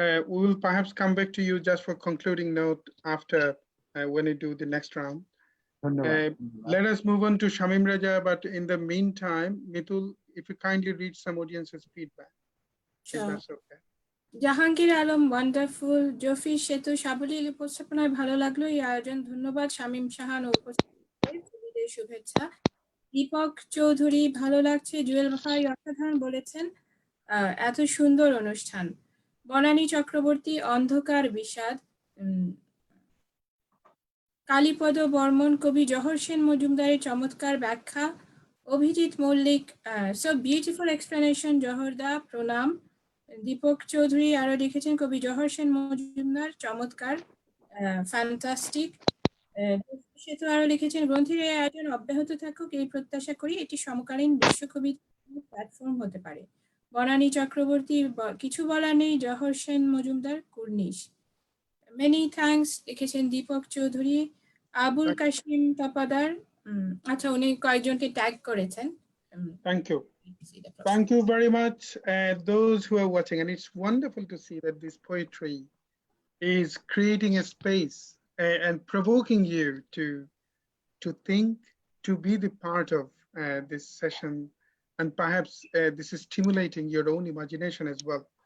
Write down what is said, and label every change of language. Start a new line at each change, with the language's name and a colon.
English: We will perhaps come back to you just for concluding note after when we do the next round. Let us move on to Shamim Raza, but in the meantime, Mitul, if you kindly read some audience's feedback. Sure. If that's okay.
Bangla: Jahangir Alam wonderful, জফি সেতু সাবলীল উপস্থাপনায় ভালো লাগলো এই আয়োজন, ধন্যবাদ। শামীম শাহান উপস্থিতিদের শুভেচ্ছা। দীপক চৌধুরী ভালো লাগছে, জুয়েল ভাই অসাধারণ বলেছেন, এত সুন্দর অনুষ্ঠান। বনানী চক্রবর্তী অন্ধকার বিষাদ। কালীপদ বর্মন কবি জহর সেন মজুমদারের চমৎকার ব্যাখ্যা। Abhijit Mallick,
English: so beautiful explanation
Bangla: জহরদা, প্রণাম। দীপক চৌধুরী আরো লিখেছেন কবি জহর সেন মজুমদার চমৎকার, ফ্যান্টাস্টিক। সেতু আরো লিখেছেন গ্রন্থের এই আয়োজন অব্যাহত থাকুক এই প্রত্যাশা করি, এটি সমকালীন বিশ্বকবি প্ল্যাটফর্ম হতে পারে। বনানী চক্রবর্তী, কিছু বলার নেই, জহর সেন মজুমদার কুর্নিশ।
English: many thanks
Bangla: লিখেছেন দীপক চৌধুরী। আবুল কাশিম তপাদার, আচ্ছা উনি কয়েকজনকে ট্যাগ করেছেন।
English: Thank you. Thank you very much, those who are watching, and it's wonderful to see that this poetry is creating a space and provoking you to think, to be the part of this session, and perhaps this is stimulating your own imagination as well.